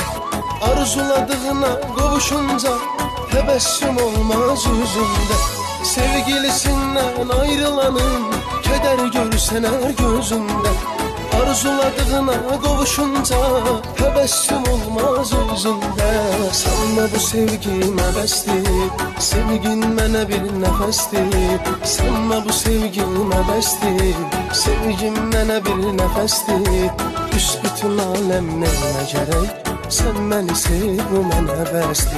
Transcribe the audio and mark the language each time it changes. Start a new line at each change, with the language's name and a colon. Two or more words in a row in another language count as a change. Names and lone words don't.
Turkish: Arzuladığına kavuşunca tebessüm olmaz yüzünde. Sevgilisinden ayrılanın keder görsen her gözünde. Arzuladığına kavuşunca tebessüm olmaz yüzünde.
Azerbaijani: Sanma bu sevgim əbəsdir, sevgin mənə bir nəfəsdir. Sanma bu sevgim əbəsdir, sevgim mənə bir nəfəsdir. Büsbütün aləm nəyinə gərək, sən məni sev, bu mənə bəsdir.